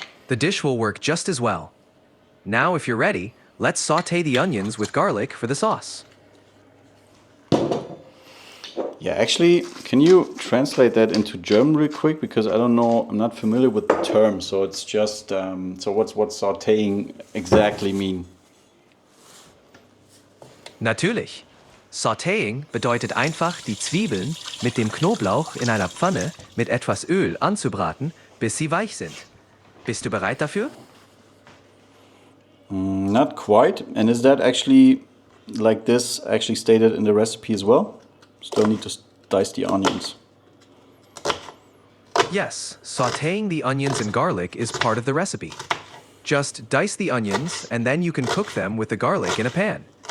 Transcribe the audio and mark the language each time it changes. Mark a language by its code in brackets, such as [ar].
[en] The dish will work just as well. Now, if you're ready, let's saute the onions with garlic for the sauce. Yeah, actually, can you translate that into German real quick? Because I don't know, I'm not familiar with the term. So it's just, so what's sauteing exactly mean? [de] Natürlich. Sautéing bedeutet einfach, die Zwiebeln mit dem Knoblauch in einer Pfanne mit etwas Öl anzubraten, bis sie weich sind. Bist du bereit dafür? [en] Not quite. And is that actually like this actually stated in the recipe as well? Still need to dice the onions. Yes, sautéing the onions and garlic is part of the recipe. Just dice the onions and then you can cook them with the garlic in a pan.